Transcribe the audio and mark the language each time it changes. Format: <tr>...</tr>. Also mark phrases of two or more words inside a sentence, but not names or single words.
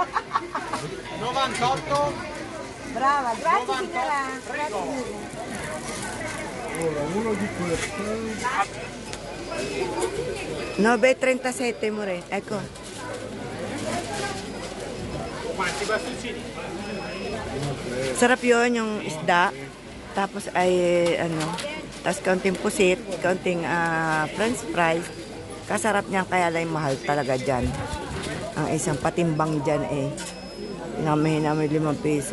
<it>98. Brava, grazie signora. Grazie mille. Uno di questo. 9,37 more. Ecco. Quanti bastoncini?</it> <tl>Sarap yun yung isda. Tapos ay tapos kaunting pusit, kaunting</tl> <en>french fries.</en> <tl>Kasarap niyan, kaya lang mahal talaga dyan. Ang isang patimbang dyan namin 5 piso.</tl>